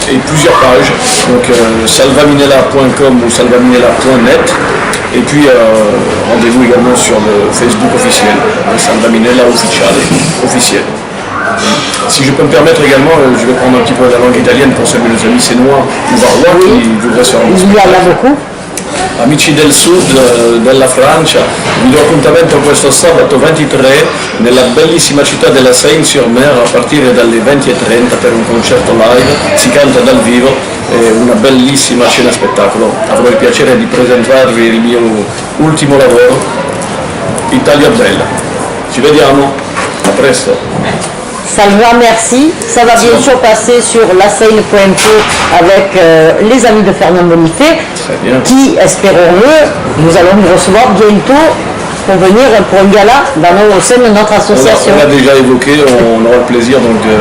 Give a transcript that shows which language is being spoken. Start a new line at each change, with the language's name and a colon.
French: Et plusieurs pages. Donc salvaminella.com ou salvaminella.net. Et puis rendez-vous également sur le Facebook officiel, Salvaminella officiel. Si je peux me permettre également, je vais prendre un petit peu la langue italienne pour saluer nos amis sénois ou varois qui voudraient se rendre. Il y en a beaucoup.
Italian: Amici del sud della Francia, vi do appuntamento questo sabato 23 nella bellissima città della Seine-sur-Mer a partire dalle 20:30 per un concerto live, si canta dal vivo e una bellissima scena spettacolo. Avrò il piacere di presentarvi il mio ultimo lavoro, Italia Bella. Ci vediamo, a presto.
French: Salva, merci. Ça va bien sûr passer sur lasseine.info avec les amis de Fernand Bonifay, qui, espérons-le, nous allons nous recevoir bientôt pour venir pour un gala au sein de notre association. On l'a déjà évoqué, on aura le plaisir donc